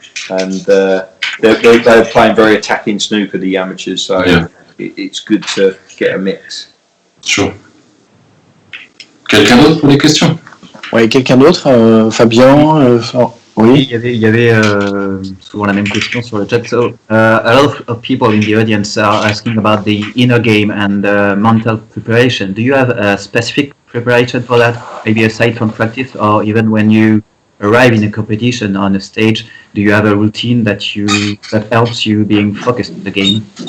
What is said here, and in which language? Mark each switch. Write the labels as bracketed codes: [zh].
[en] And they're playing very attacking snooker, the amateurs. So it's good to get a mix. Sure. [fr] Quelqu'un d'autre pour les questions? Oui, quelqu'un d'autre, Fabien. Oui, il y avait souvent la même question sur le chat. [en] So, a lot of people in the audience are asking about the inner game and mental preparation. Do you have a specific preparation for that? Maybe aside from practice, or even when you arrive in a competition on a stage, do you have a routine that helps you being focused on the game?